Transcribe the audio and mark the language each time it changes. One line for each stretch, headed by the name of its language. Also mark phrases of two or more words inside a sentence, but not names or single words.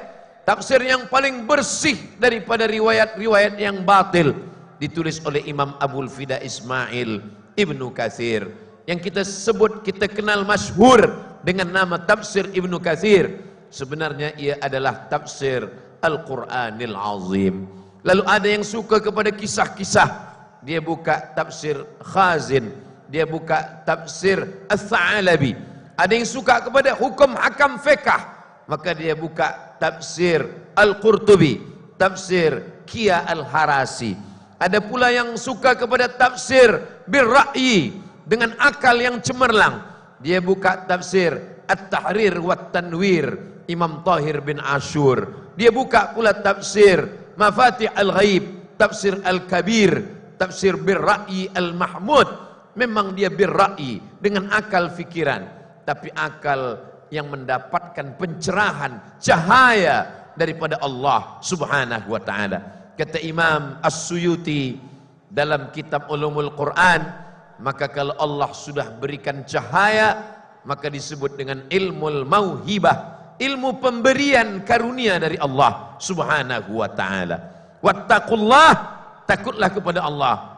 Malay: Tafsir yang paling bersih daripada riwayat-riwayat yang batil, ditulis oleh Imam Abul Fida Ismail Ibnu Katsir, yang kita sebut, kita kenal masyhur dengan nama tafsir Ibnu Katsir. Sebenarnya ia adalah tafsir Al-Quranil Azim. Lalu ada yang suka kepada kisah-kisah, dia buka tafsir Khazin, dia buka tafsir Ats-Tsa'alabi. Ada yang suka kepada hukum hakam fiqh, maka dia buka tafsir Al-Qurtubi, tafsir Kia Al-Harasi. Ada pula yang suka kepada tafsir birra'yi, dengan akal yang cemerlang, dia buka tafsir At-Tahrir wa Tanwir Imam Tahir bin Ashur. Dia buka pula tafsir Mafatih Al-Ghaib, tafsir Al-Kabir, tafsir birra'yi Al-Mahmud. Memang dia birra'yi, dengan akal fikiran, tapi akal yang mendapatkan pencerahan, cahaya daripada Allah
Arabic: سبحانه وتعالى.
Malay: Kata Imam As-Suyuti dalam kitab Ulumul Quran, maka kalau Allah sudah berikan cahaya, maka disebut dengan
Arabic: علم الموهبة,
Malay: ilmu pemberian karunia dari Allah
Arabic: سبحانه وتعالى.
Malay: Wattaqullah, takutlah kepada Allah.